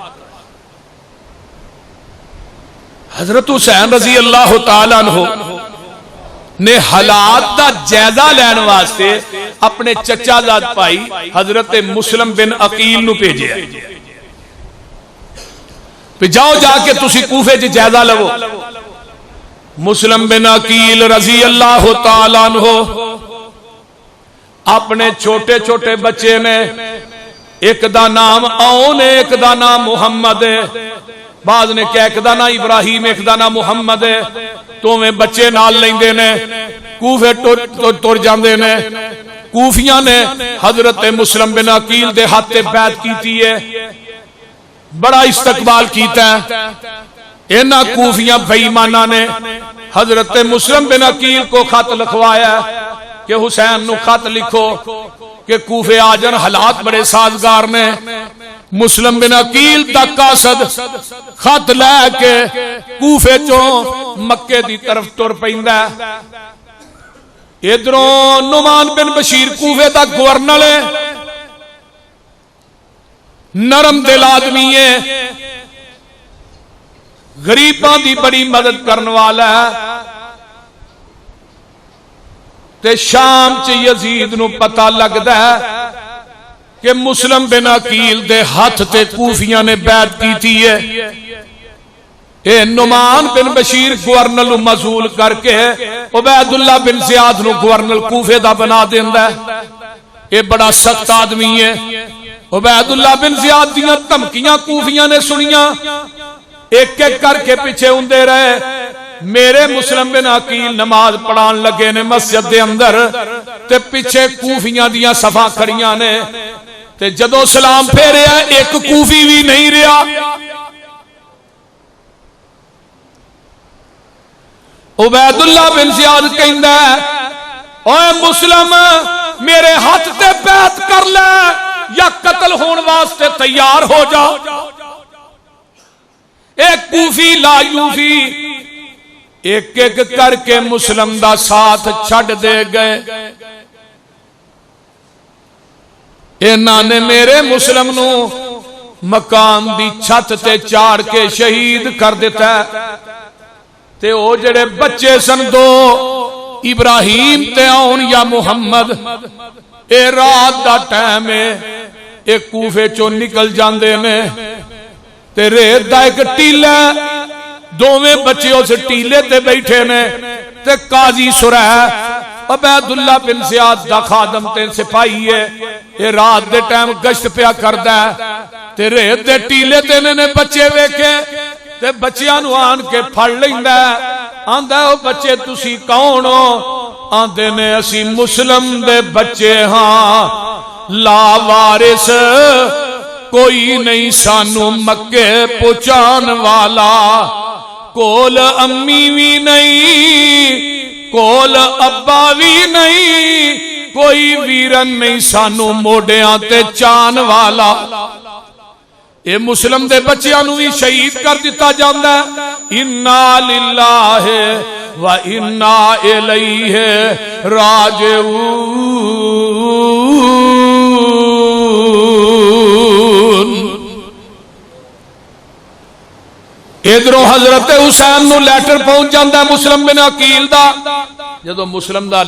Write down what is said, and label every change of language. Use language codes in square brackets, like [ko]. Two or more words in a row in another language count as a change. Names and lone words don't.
[pa] حضرت حسین [ar] رضی اللہ تعالیٰ عنہ [pa] نے حالات دا جائزہ لین واسطے اپنے چچا زاد پائی حضرت مسلم بن عقیل نو بھیجے. پہ جاؤ جا کے تسی کوفے چ جائزہ لو. مسلم بن عقیل [ar] رضی اللہ تعالیٰ عنہ [pa] اپنے چھوٹے چھوٹے بچے نے, ایک دا نام اون ہے, ایک دا نام محمد ہے, بعض نے کہا ایک دا نام ابراہیم, ایک دا نام محمد ہے. تو میں بچے نال لیندے نے کوفے ٹر جاندے نے. کوفیاں نے حضرت مسلم بن عقیل دے ہاتھے بیعت کیتی ہے, بڑا استقبال کیتا ہے. انہاں کوفیاں بے ایماناں نے حضرت مسلم بن عقیل کو خط لکھوایا کہ حسین نو خط لکھو کہ کوفے آ جان, حالات بڑے سازگار نے. مسلم بن عقیل دا قاصد خط لے کے کوفے چوں مکے دی طرف ٹر پیندا. ادھروں نعمان بن بشیر کوفے دا گورنر ہے, نرم دل آدمی ہے, غریباں دی بڑی مدد کرنے والا ہے. تے شام چ یزید نو پتہ لگدا ہے کہ مسلم بن عقیل دے ہاتھ تے کوفیاں نے بیعت کیتی ہے. اے نعمان بن بشیر گورنر نو معزول کر کے عبید اللہ بن زیاد نو گورنر کوفے دا بنا دیندا ہے. اے بڑا سخت آدمی ہے. عبید اللہ بن زیاد دیاں دھمکیاں کوفیاں نے سنیاں, ایک ایک کر کے پیچھے ہوندے رہے. میرے مسلم بن عقیل نماز پڑھان لگے نے مسجد دے اندر, تے پیچھے کوفیاں دیاں صفاں کھڑیاں نے. تے جدو سلام پھیریا ایک کوفی بھی نہیں رہا. عبید اللہ بن زیاد کہندا ہے اوے مسلم میرے ہاتھ تے بیعت کر لے یا قتل ہون واسطے تیار ہو جا. ایک [ar] کوفی لا یوفی [pa] ایک ایک کر کے مسلم دا ساتھ چھڑ دے گئے. انہاں نے میرے مسلم نو مکان دی چھت تے چاڑ کے شہید کر دیتا ہے تے او جڑے بچے سن دو ابراہیم تے آن یا محمد اے رات دا ٹائم ہے اے کوفے چو نکل جاندے نے تے ریت دا ایک ٹیلہ دوویں بچے اس ٹیلے تے بیٹھے نے تے قاضی سرح عبیداللہ بن زیاد دا خادم تے سپاہی ہے یہ رات دے ٹائم گشت پیا کردا ہے تے ریت دے ٹیلے تے نے بچے ویکھے تے بچیاں نو آن کے پھڑ لیندا ہے آندا او بچے تسی کون ہو آندے نے اسی مسلم دے بچے ہاں لا وارث کوئی نہیں سانو مکے پہنچان والا کول امی بھی نہیں کول ابا بھی نہیں کوئی ویرن نہیں سانو موڈیاں تے چان والا اے مسلم دے بچیاں نو بھی شہید کر دیتا جاندا ہے [ar] انا للہ و انا الیہ راجعون [pa] ادھروں حضرت حسین نو لیٹر پہنچ جاندا ہے مسلم بن عقیل دا جدو مسلم دا